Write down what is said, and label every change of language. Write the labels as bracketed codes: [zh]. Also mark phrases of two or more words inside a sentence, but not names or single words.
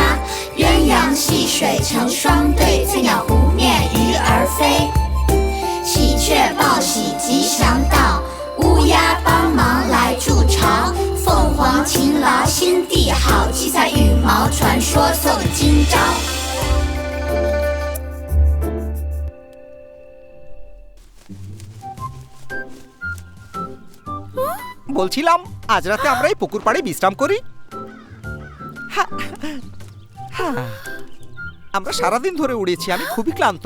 [zh] 鸳鸯戏水成双对，翠鸟湖面鱼儿飞。喜鹊报喜吉祥到，乌鸦帮忙来筑巢。凤凰勤劳心地好，七彩羽毛传说送今朝。 [bn] বলছিলাম আজ রাতে আমরা এই পুকুর পাড়ে বিশ্রাম করি। আমরা সারাদিন ধরে উড়েছি, আমি খুবই ক্লান্ত।